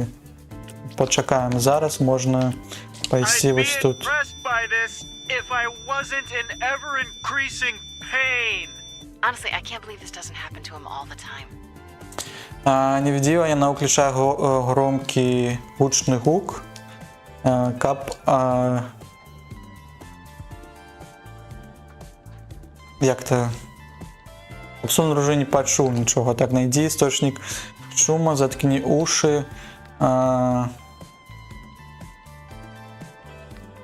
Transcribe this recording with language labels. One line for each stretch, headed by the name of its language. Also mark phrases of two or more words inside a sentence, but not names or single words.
Belarusian: Пачакаем. Зараз можна пайсці вось тут.
English: Honestly, I can't believe this doesn't happen to him all the time.
Belarusian: Невідіва, яна ўключае громкі гучны гук, каб як-то каб сон уже не пачуў нічога.
Russian: Так, найди істочник шума, заткні уши.